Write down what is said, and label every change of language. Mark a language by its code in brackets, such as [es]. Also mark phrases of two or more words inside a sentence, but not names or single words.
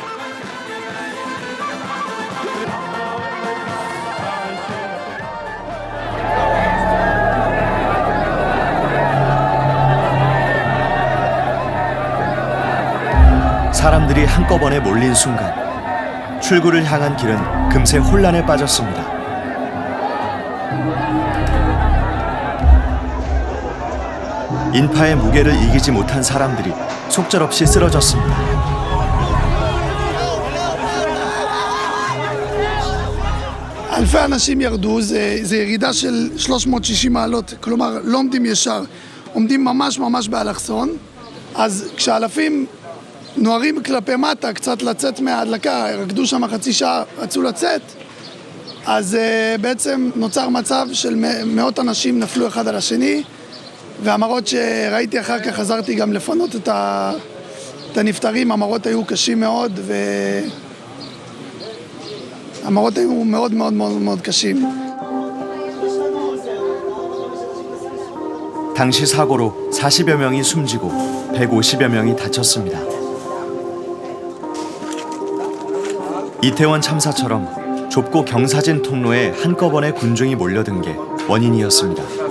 [ko] 사람들이 한꺼번에 몰린 순간 출구를 향한 길은 금세 혼란에 빠졌습니다. 인파의 무게를 이기지 못한 사람들이 속절없이 쓰러졌습니다. [he] אלפי אנשים ירדו, זה ירידה של 360 מעלות, כלומר לא עומדים ישר, עומדים ממש באלכסון, אז כשאלפים נוערים כלפי מטה, קצת לצאת מההדלקה, רקדו שם חצי שעה, רצו לצאת, אז בעצם נוצר מצב של מאות אנשים נפלו אחד על השני, והמראות שראיתי אחר כך, חזרתי גם לפנות את הנפטרים, המראות היו קשים מאוד, המראות היו מאוד קשים. [ko] 당시 사고로 40여 명이 숨지고 150여 명이 다쳤습니다. 이태원 참사처럼 좁고 경사진 통로에 한꺼번에 군중이 몰려든 게 원인이었습니다.